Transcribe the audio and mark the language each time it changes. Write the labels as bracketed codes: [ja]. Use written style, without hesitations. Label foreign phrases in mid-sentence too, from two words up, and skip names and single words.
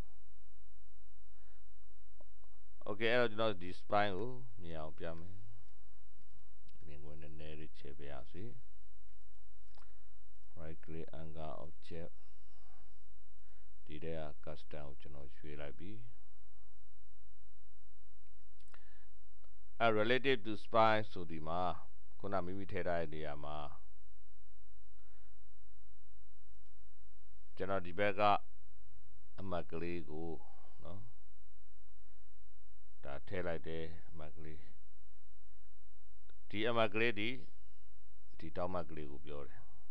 [my] โอเคအဲ့တော့ကျွန်တော်ဒီ spine ကိုမြင်အောင်ပြမယ်မြင်ဝင်နည်းနည်းလေးချဲ့ပြရစီ [en] right click angle object [my] ဒီထဲက custom ကိုကျွန်တော်ရွှေ့လိုက်ပြီ [en] relative to spine [my] ဆိုဒီမှာခုနမိမိထည့်ထားတဲ့နေရာမှာ ကျွန်တော်ဒီဘက်ကအမှတ်ကလေးကိုနော်ဒါထည့်လိုက်တယ်အမှတ်ကလေးဒီအမှတ်ကလေးဒီတောင်းမှတ်ကလေးကိုပြောတယ်